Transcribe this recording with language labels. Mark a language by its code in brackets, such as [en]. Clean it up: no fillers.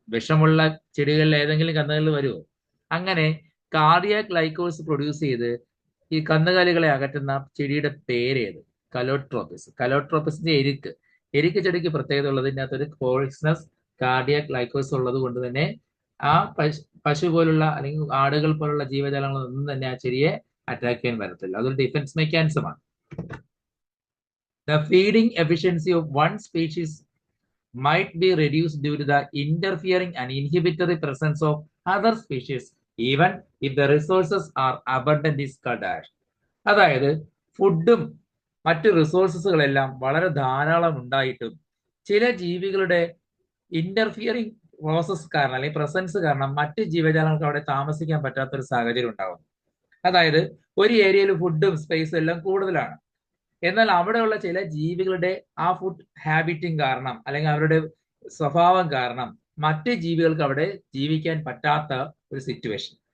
[ml] വിഷമുള്ള ചെടികളിൽ ഏതെങ്കിലും കന്നുകാലികൾ വരുമോ? അങ്ങനെ കാർഡിയക് ഗ്ലൈക്കോൾസ് പ്രൊഡ്യൂസ് ചെയ്ത് ഈ കന്നുകാലികളെ അകറ്റുന്ന ചെടിയുടെ പേരേത്? കലോട്രോപ്പിസ്. കലോട്രോപ്പിസിന്റെ എരിക്ക് ചെടിക്ക് പ്രത്യേകത ഉള്ളത് ഇതിനകത്തൊരു പോയിസണസ് കാർഡിയക് ഗ്ലൈക്കോൾസ് ഉള്ളത് കൊണ്ട് തന്നെ ആ പശു പോലുള്ള അല്ലെങ്കിൽ ആടുകൾ പോലുള്ള ജീവജാലങ്ങളൊന്നും തന്നെ ആ ചെടിയെ അറ്റാക്ക് ചെയ്യാൻ വരത്തില്ല. അതൊരു defence മെക്കാനിസമാണ്. [en] The feeding efficiency of one species might be reduced due to the interfering and inhibitory presence of other species, even if the resources are abundant is called. [ml] അതായത് ഫുഡും മറ്റു റിസോഴ്സസുകളെല്ലാം വളരെ ധാരാളം ഉണ്ടായിട്ടും ചില ജീവികളുടെ ഇന്റർഫിയറിംഗ് പ്രോസസ് കാരണം അല്ലെങ്കിൽ പ്രസൻസ് കാരണം മറ്റ് ജീവജാലങ്ങൾക്ക് അവിടെ താമസിക്കാൻ പറ്റാത്തൊരു സാഹചര്യം ഉണ്ടാകും. അതായത് ഒരു ഏരിയയിൽ ഫുഡും സ്പേസും എല്ലാം കൂടുതലാണ്, എന്നാൽ അവിടെയുള്ള ചില ജീവികളുടെ ആ ഫുഡ് ഹാബിറ്റിംഗ് കാരണം അല്ലെങ്കിൽ അവരുടെ സ്വഭാവം കാരണം മറ്റ് ജീവികൾക്ക് അവിടെ ജീവിക്കാൻ പറ്റാത്ത ഒരു സിറ്റുവേഷൻ.